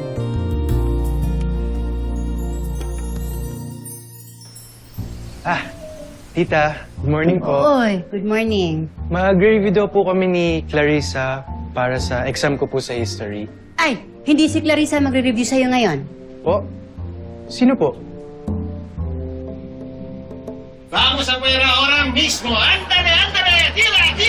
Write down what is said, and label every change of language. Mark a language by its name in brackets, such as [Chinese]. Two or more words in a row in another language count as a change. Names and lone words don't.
[Filipino] Tita, [English] good morning [Filipino] po. [English] Oy, good morning. [Filipino] Mag-review daw po kami ni Clarissa para sa exam ko po sa history. Ay, hindi si Clarissa magre-review sa'yo ngayon. Po? Sino po? [Spanish] Vamos a ver ahora mismo. ¡Ándale, ándale! ¡Tira!